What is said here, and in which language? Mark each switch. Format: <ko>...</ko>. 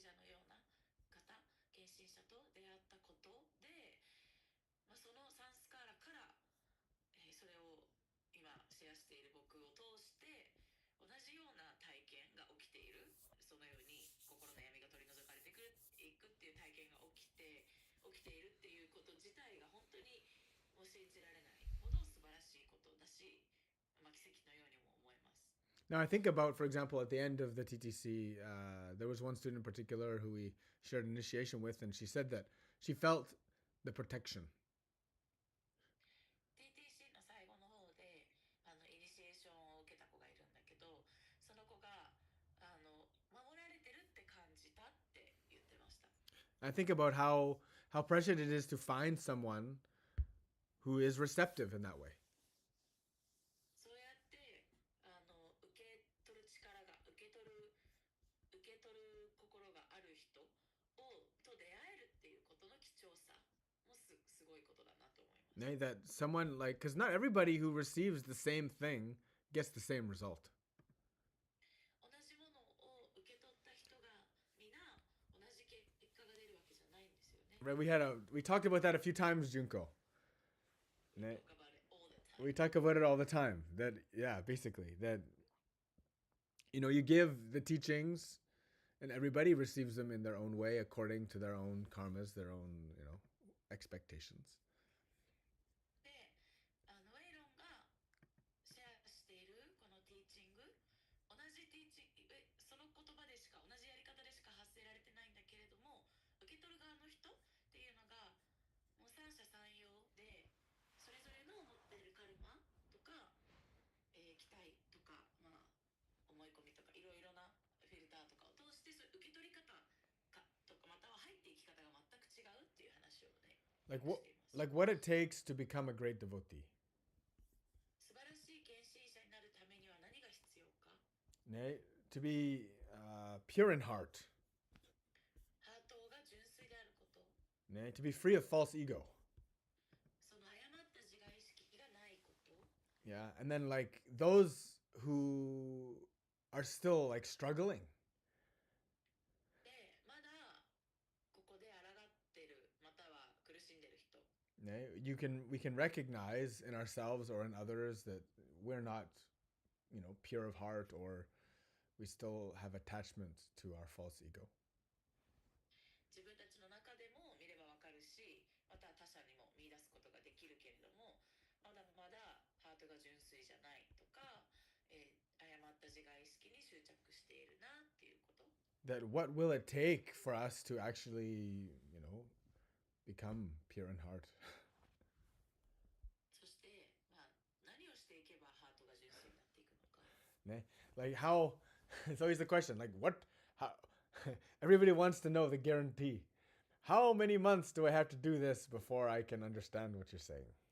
<ja>で、僕がその聖者のような方、献身者と出会ったことで、そのサンスカーラから、それを今シェアしている僕を通して同じような体験が起きている、そのように心の闇が取り除かれていくっていう体験が起きているっていうこと自体が本当にもう信じられないほど素晴らしいことだし、奇跡のようにも思えます。</ja> <en>Now, I think about, for example, at the end of the TTC, there was one student in particular who we shared initiation with, and she said that she felt the protection.</en> <ja>TTC の最後の方でイニシエーションを受けた子がいるんだけど、その子が守られてるって感じたって言ってました。</ja> <en>I think about how precious it is to find someone who is receptive in that way.</en> <ja>そうやって受け取る力が受け取る心がある人と出会えるっていうことの貴重さもすごいことだなと思います。</ja> <en>That someone like, because not everybody who receives the same thing gets the same result.</en> <ja>同じものを受け取った人が皆同じ結果が出るわけじゃないんですよね。</ja> <en>Right? We talked about that a few times, Junko. We Ne- talk about it all the time. We talk about it all the time. That basically that you give the teachings, and everybody receives them in their own way according to their own karmas, their own expectations.</en> <ja>で、エイロンがシェアしているこのティーチング、同じティーチング、その言葉でしか、同じやり方でしか発せられてないんだけれども、受け取る側の人っていうのがもう三者三様で、それぞれの持っているカルマとか、期待とか、思い込みとかいろいろなフィルターとかを通して、それ受け取り方かとか、または入っていき方が全く違うっていう話をね、</ja> <en>Like</en> <ja>しています。</ja> <en>like what it takes to become a great devotee.</en> <ja>素晴らしい献身者になるためには何が必要か。</ja> <en>To be pure in heart.</en> <ja>ハートが純粋であること。</ja> <en>To be free of false ego.</en> <ja>その誤った自我意識がないこと。</ja> <en>Yeah, and then like those who are still like struggling.</en> <ja>で、まだここで抗ってる、または苦しんでる人。</ja> <en>We can recognize in ourselves or in others that we're not, pure of heart, or we still have attachment to our false ego.</en> <ja>自分たちの中でも見ればわかるし、また他者にも見出すことができるけれども、まだまだハートが純粋じゃないとか、誤った自我意識に執着しているなっていうこと。</ja> <en>That what will it take for us to actually, become pure in heart?</en> <ja>そして、何をしていけばハートが純粋になっていくのか。</ja> <en>Like how it's always the question, like how everybody wants to know the guarantee. How many months do I have to do this before I can understand what you're saying?</en>